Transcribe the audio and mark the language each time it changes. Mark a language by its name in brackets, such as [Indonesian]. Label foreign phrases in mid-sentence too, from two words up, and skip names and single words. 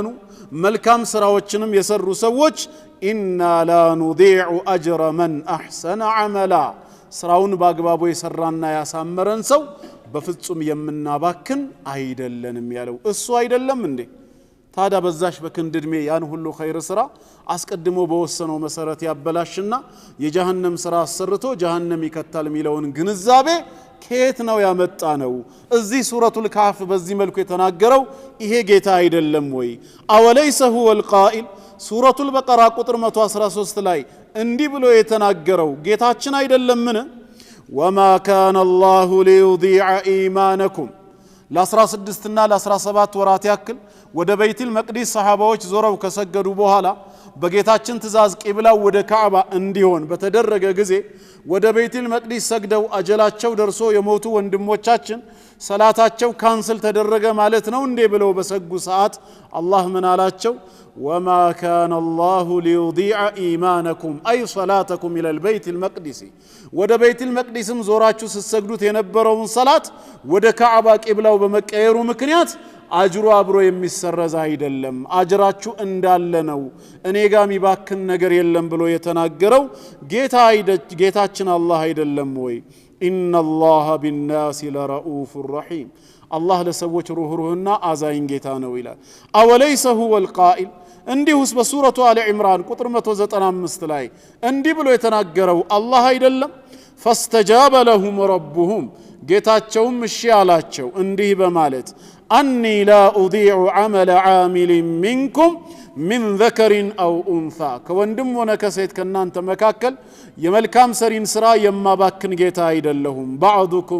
[Amharic] መልካም ስራዎችንም የሰሩ ሰዎች [Arabic] إنا لا نضيع أجر من أحسن عملا [Amharic] ስራውን በአግባቡ የሰራና ያሳመረን ሰው በፍጹም የምናባክን አይደለንም ያለው እሱ አይደለም እንዴ ታዲያ በዛሽ በክንድ እድሜ ያን ሁሉ ኸይር ስራ አስቀድሞ በወሰነው መሰረት ያበላሽና የጀሃነም ስራ አሰርቶ ጀሃነም ይከታል የሚለውን ግንዛቤ ከየት ነው ያመጣ ነው እዚህ ሱረቱል ካፍ በዚህ መልኩ የተናገረው ይሄ ጌታ አይደለም ወይ አወለይሰ [Arabic] هو القائل [Amharic] ሱረቱል በቀራ ቁጥር 113 ላይ እንዲህ ብሎ የተናገረው ጌታችን አይደለምን [Arabic] وما كان الله ليضيع إيمانكم [Amharic] ለ16 እና ለ17 ወራት ያክል ወደ በይቱል መቅዲስ ሰሃባዎች ዞረው ከሰገዱ በኋላ በጌታችን ትእዛዝ ቂብላው ወደ ካዕባ እንዲሆን በተደረገ ጊዜ ወደ በይቱል መቅዲስ ሰግደው አጀላቸው ደርሶ የሞቱ ወንድሞቻችን ሰላታቸው ካንስል ተደረገ ማለት ነው እንዴ ብለው በሰጉ ሰዓት አላህ ምን አላቸው [Arabic] وما كان الله ليضيع إيمانكم أي صلاتكم إلى البيت المقدس [Amharic] ወደ በይቱል መቅዲስም ዞራችሁ ስትሰግዱት የነበረውን ሰላት ወደ ካዕባ ቂብላው በመቀየሩ ምክንያት አጅሩ አብሮ የሚሰረዝ አይደለም አጅራችሁ እንዳለ ነው እኔ ጋር የሚባክን ነገር የለም ብሎ የተናገረው ጌታችን አላህ አይደለም ወይ [Arabic] إن الله بالناس لرؤوف رحيم [Amharic] الله ለሰዎች ሩህሩህና አዛኝ ጌታ ነው ይላል [Arabic] أوليس هو القائل [Amharic] እንዲሁስ በሱረቱ አለ ኢምራን ቁጥር 195 ላይ እንዲህ ብሎ የተናገረው አላህ አይደለም [Arabic] فاستجاب لهم ربهم [Amharic] ጌታቸውም እሺ አላቸው እንዲህ በማለት [Arabic] أني لا أضيع عمل عامل منكم من ذكر أو أنثى [Amharic] ከወንድም ሆነ ከሴት ከናንተ መካከል የመልካም ሰሪን ስራ የማባክን ጌታ አይደለሁም ባዕዱኩም